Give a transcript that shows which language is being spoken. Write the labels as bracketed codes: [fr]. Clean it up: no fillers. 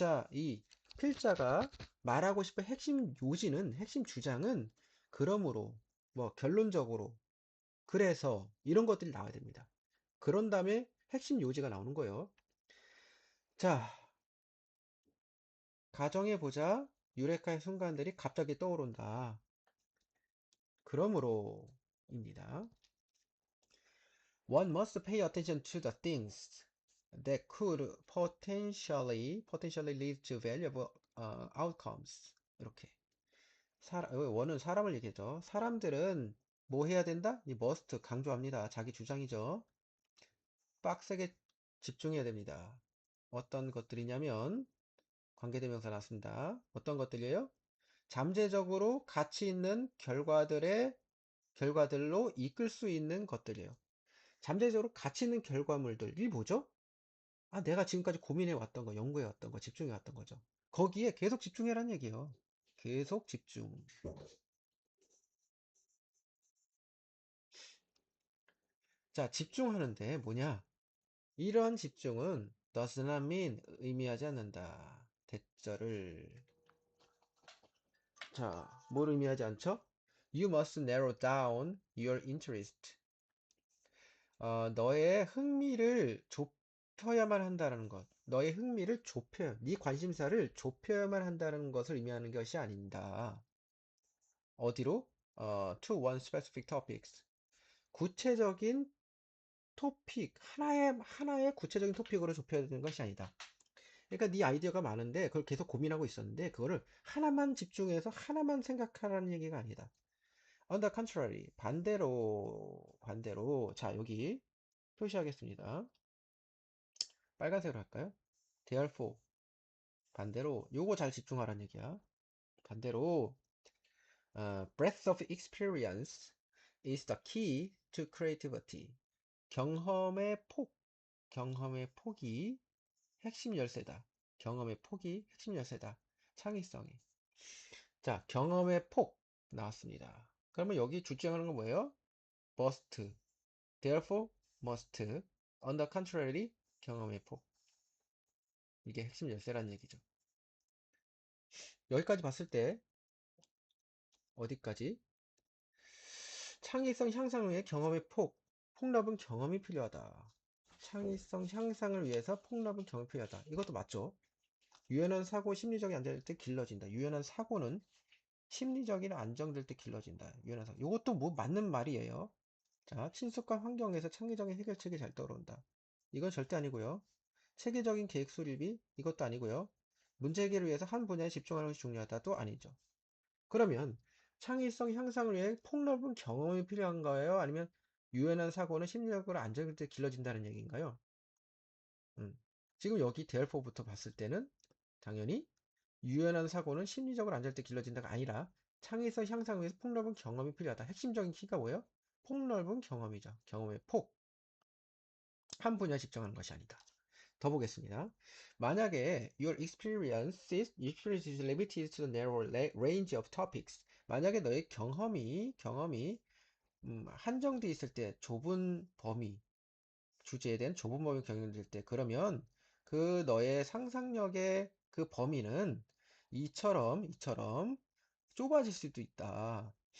[ko] 이 필자가 말하고 싶은 핵심 주장은 그러므로, 뭐, 결론적으로, 그래서, 이런 것들이 나와야 됩니다. 그런 다음에 핵심 요지가 나오는 거예요. 자, 가정해보자. 유레카의 순간들이 갑자기 떠오른다. 그러므로입니다. [en] One must pay attention to the things that could potentially lead to valuable outcomes. [ko] 이렇게. 원은 사람을 얘기하죠. 사람들은 뭐 해야 된다? 이 must 강조합니다. 자기 주장이죠. 빡세게 집중해야 됩니다. 어떤 것들이냐면 관계대명사 나왔습니다. 어떤 것들이에요? 잠재적으로 가치 있는 결과들로 이끌 수 있는 것들이에요. 잠재적으로 가치 있는 결과물들이 뭐죠? 내가 지금까지 고민해 왔던 거, 연구해 왔던 거, 집중해 왔던 거죠. 거기에 계속 집중해라는 얘기예요. 계속 집중. 자, 집중하는데 뭐냐? 이런 집중은 [en] does not mean [ko] 의미하지 않는다. 대절을 자, 뭘 의미하지 않죠? [en] You must narrow down your interest. [ko] 너의 흥미를 좁혀야만 한다는 것. 너의 흥미를 네 관심사를 좁혀야만 한다는 것을 의미하는 것이 아닌다. [en] 어디로? To one specific topics. [ko] 구체적인 하나의 구체적인 토픽으로 좁혀야 되는 것이 아니다. 그러니까 네 아이디어가 많은데 그걸 계속 고민하고 있었는데 그거를 하나만 집중해서 하나만 생각하라는 얘기가 아니다. [en] On the contrary, [ko] 반대로 자 여기 표시하겠습니다. 빨간색으로 할까요? [en] Therefore, [ko] 반대로 요거 잘 집중하라는 얘기야. 반대로 [en] breadth of experience is the key to creativity. [ko] 경험의 폭, 경험의 폭이 핵심 열쇠다. 경험의 폭이 핵심 열쇠다. 창의성이. 자, 경험의 폭 나왔습니다. 그러면 여기 주장하는 건 뭐예요? [en] must, therefore must, on the contrary, [ko] 경험의 폭. 이게 핵심 열쇠라는 얘기죠. 여기까지 봤을 때 어디까지? 창의성 향상을 위해 경험의 폭넓은 경험이 필요하다. 창의성 향상을 위해서 폭넓은 경험이 필요하다. 이것도 맞죠? 유연한 사고 심리적인 안정될 때 길러진다. 유연한 사고는 심리적인 안정될 때 길러진다. 유연한 사고. 이것도 뭐 맞는 말이에요. 자, 친숙한 환경에서 창의적인 해결책이 잘 떠오른다. 이건 절대 아니고요. 체계적인 계획 수립이 이것도 아니고요. 문제 해결을 위해서 한 분야에 집중하는 것이 중요하다도 아니죠. 그러면 창의성 향상을 위해 폭넓은 경험이 필요한가요? 아니면 유연한 사고는 심리적으로 안정될 때 길러진다는 얘기인가요? 음. 지금 여기 대열포부터 봤을 때는 당연히 유연한 사고는 심리적으로 안정될 때 길러진다가 아니라 창의성 향상을 위해서 폭넓은 경험이 필요하다. 핵심적인 키가 뭐예요? 폭넓은 경험이죠. 경험의 폭. 한 분야에 집중하는 것이 아니다. 더 보겠습니다. 만약에 [en] your experience is limited to the narrow range of topics. [ko] 만약에 너의 경험이 한정돼 있을 때 좁은 범위, 주제에 대한 좁은 범위 경영될 때 그러면 그 너의 상상력의 그 범위는 이처럼 좁아질 수도 있다.